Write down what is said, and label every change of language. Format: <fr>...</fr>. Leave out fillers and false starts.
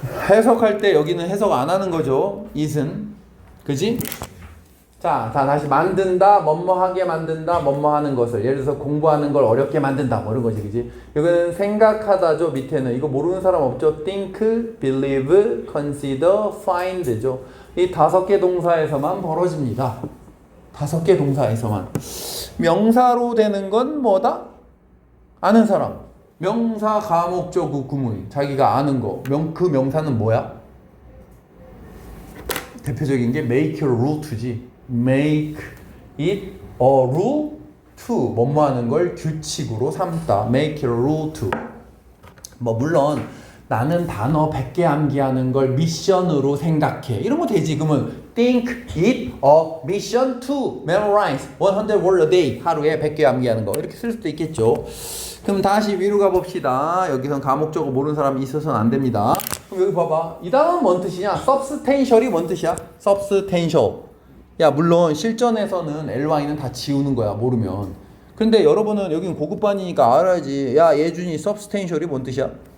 <ko>해석할 때 여기는 해석 안 하는 거죠. it은. 그지? 자, 다시 만든다, 뭐뭐하게 만든다, 뭐뭐하는 것을. 예를 들어서 공부하는 걸 어렵게 만든다, 뭐 이런 거지, 그지? 여기는 생각하다죠. 밑에는 이거 모르는 사람 없죠.</ko> <en>think, believe, consider, find죠.</en> <ko>이 5개 동사에서만 벌어집니다. 5개 동사에서만. 명사로 되는 건 뭐다? 아는 사람. 명사 가목적 구문. 자기가 아는 거. 그 명사는 뭐야? 대표적인 게</ko> <en>make a rule to지. make it a rule to.</en> <ko>뭐뭐 하는 걸 규칙으로 삼다.</ko> <en>make it a rule to.</en> <ko>뭐 물론 나는 단어 100개 암기하는 걸 미션으로 생각해. 이런 거 되지. 그러면</ko> <en>think it a mission to memorize 100 word a day.</en> <ko>하루에 100개 암기하는 거. 이렇게 쓸 수도 있겠죠. 그럼 다시 위로 가봅시다. 여기선 가목적어 모르는 사람이 있어서는 안 됩니다. 그럼 여기 봐봐. 이 단어는 뭔 뜻이냐? substantial이 뭔 뜻이야? substantial. 야 물론 실전에서는 ly는 다 지우는 거야. 모르면. 근데 여러분은 여기는 고급반이니까 알아야지. 야 예준이 substantial이 뭔 뜻이야?</ko>